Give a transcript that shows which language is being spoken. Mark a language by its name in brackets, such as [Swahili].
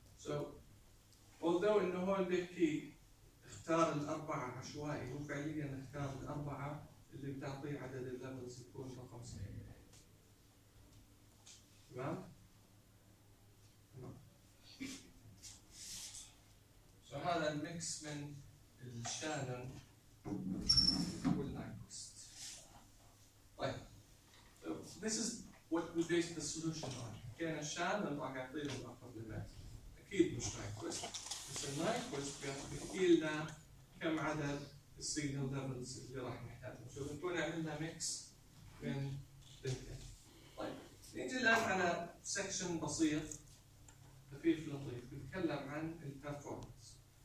[Arabic] So, although إنه هو بيحكي اختار الأربعة عشوائي، هو فعلياً اختار الأربعة اللي بتعطي عدد الليفلز يكون رقم صحيح. تمام؟ So هذا الميكس من الشانن والنايكوست. [English] طيب، so, this is what we based the solution on. [Arabic] كان الشانن راح يعطي له الرقم الماكس. أكيد مش نايكوست، بس النايكوست بيحكي لنا كم عدد السيجنال ليفلز اللي راح نحتاجه. شو بنكون عملنا ميكس من الاثنين. طيب نيجي الآن على سكشن بسيط خفيف لطيف بنتكلم عن البرفورمانس.